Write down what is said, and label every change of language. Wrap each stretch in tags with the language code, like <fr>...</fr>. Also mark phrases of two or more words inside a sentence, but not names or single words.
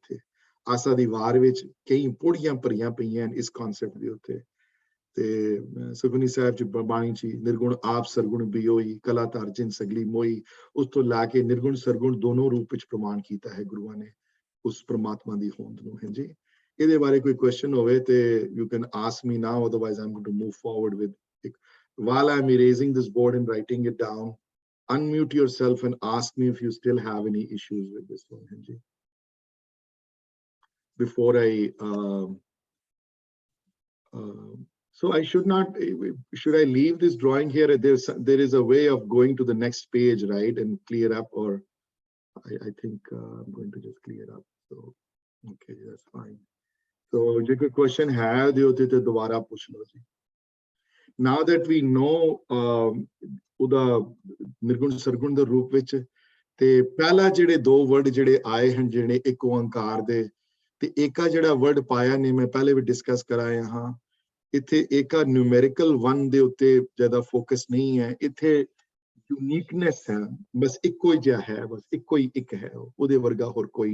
<pa>ਇੱਥੇ ਆਸਾ ਦੀ ਵਾਰ ਵਿੱਚ ਕਈ ਪੌੜੀਆਂ ਭਰੀਆਂ ਪਈਆਂ ਇਸ ਕਨਸੈਪਟ ਦੇ ਉੱਤੇ। ਤੇ ਸੁਖਮਨੀ ਸਾਹਿਬ 'ਚ ਬਾਣੀ 'ਚ ਨਿਰਗੁਣ ਆਪ ਸਰਗੁਣ ਬਿਯੋਈ, ਕਲਾ ਧਾਰ ਜਿਨ ਸਗਲੀ ਮੋਈ, ਉਸ ਤੋਂ ਲਾ ਕੇ ਨਿਰਗੁਣ ਸਰਗੁਣ ਦੋਨੋਂ ਰੂਪ ਵਿੱਚ ਪ੍ਰਮਾਣ ਕੀਤਾ ਹੈ ਗੁਰੂਆਂ ਨੇ ਉਸ ਪ੍ਰਮਾਤਮਾ ਦੀ ਹੋਂਦ ਨੂੰ। ਹੈ ਜੀ, ਇਹਦੇ ਬਾਰੇ ਕੋਈ ਕੁਐਸਚਨ ਹੋਵੇ ਤੇ</pa> <en>you can ask me now, otherwise I'm going to move forward with it. While I'm erasing this board and writing it down, unmute yourself and ask me if you still have any issues with this one. Hanji, before I So I should not, should I leave this drawing here? There is a way of going to the next page, right? And clear up, or I think I'm going to just clear up. So, okay, that's fine. So</en> <pa>ਜੇ ਕੋਈ question ਹੈ ਦਿਓ ਤੇ ਦੁਬਾਰਾ ਪੁੱਛ ਲਓ ਜੀ.</pa> <en>Now that we know</en> <pa>ਉਹਦਾ ਨਿਰਗੁਣ ਸਰਗੁਣ ਦੇ ਰੂਪ ਵਿੱਚ, ਤੇ ਪਹਿਲਾ ਜਿਹੜੇ ਦੋ ਵਰਡ ਜਿਹੜੇ ਆਏ ਹਨ ਜਿਹੜੇ ਇੱਕ ਓੰਕਾਰ ਦੇ, ਤੇ ਏਕਾ ਜਿਹੜਾ ਵਰਡ ਪਾਇਆ ਨੇ ਮੈਂ ਪਹਿਲੇ ਵੀ ਡਿਸਕਸ ਕਰਾਇਆ ਹਾਂ, ਇੱਥੇ ਏਕਾ ਨਿਊਮੈਰੀਕਲ 1 ਦੇ ਉੱਤੇ ਜ਼ਿਆਦਾ ਫੋਕਸ ਨਹੀਂ ਹੈ, ਇੱਥੇ ਯੂਨੀਕਨੈਸ ਹੈ, ਬਸ ਇੱਕੋ ਹੀ ਜਿਹਾ ਹੈ, ਬਸ ਇੱਕੋ ਹੀ ਇੱਕ ਹੈ, ਉਹਦੇ ਵਰਗਾ ਹੋਰ ਕੋਈ</pa>